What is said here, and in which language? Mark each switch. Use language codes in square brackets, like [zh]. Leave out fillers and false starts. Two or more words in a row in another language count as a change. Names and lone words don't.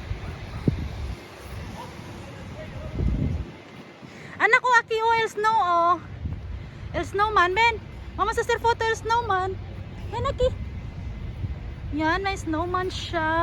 [tl] Anak ko, [es] aquí el snow, el snowman, ven. Vamos a hacer foto el snowman. [tl] Yan, aquí. Yan, may snowman siya.